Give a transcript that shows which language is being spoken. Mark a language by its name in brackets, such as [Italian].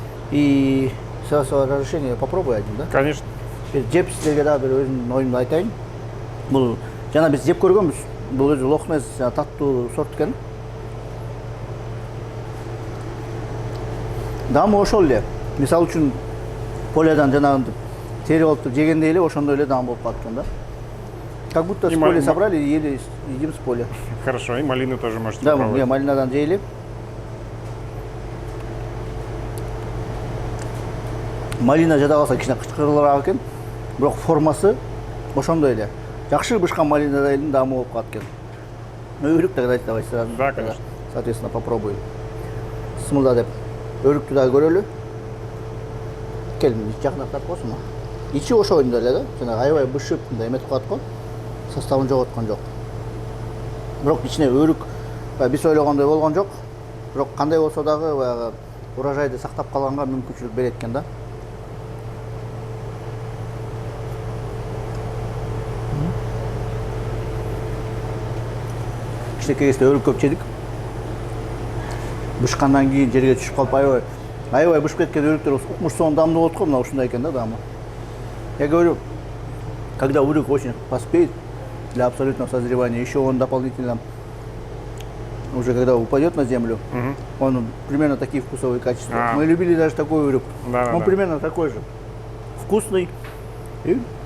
[Russian] И с вашего разрешения попробуй один, да? Конечно. [Kyrgyz] Жеп сиздерге дагы бир өзүмдүн оюмду айтайын. Бул жана биз жеп көргөнбүз. Бул өзү лохнес таттуу сорт экен. Даамы ошол эле. Мисалы үчүн полядан жанагынтип тери болуп жегенде эле ошондой эле даам болуп калат экен да. [Russian] Как будто с поля собрали и едим с поля. Хорошо, и малину тоже можете Да, попробовать. [Kyrgyz] малинадан жейли. Малина жада калса кичине кычкырылыраак экен, бирок формасы ошондой эле. Жакшы бышкан малинадай эле даамы болуп калат экен. Өрүк [Russian] давайте сразу. Да, конечно. Соответственно, попробуем. [Kyrgyz] Сымылда деп өрүктү дагы көрөлү. Келин жакынак тартып койсуңбу? Ичи ошондой эле да, жана аябай бышып мындай эметип калат го. Составын жоготкон жок. Бирок ичине өрүк биз ойлогондой болгон жок. Бирок кандай болсо дагы баягы урожайды сактап калганга мүмкүнчүлүк берет экен да. Кичинекей кезде өрүк көп жедик. Бышкандан кийин жерге түшүп калып аябай бышып кеткен өрүктөр укмуш соң даамдуу болот го, мына ушундай экен да даамы. [Russian] Я говорю, когда урюк очень поспеет для абсолютного созревания, еще он дополнительно, уже когда упадет на землю, он примерно такие вкусовые качества. Мы любили даже такой урюк. Да, Он да. примерно такой же. Вкусный. И,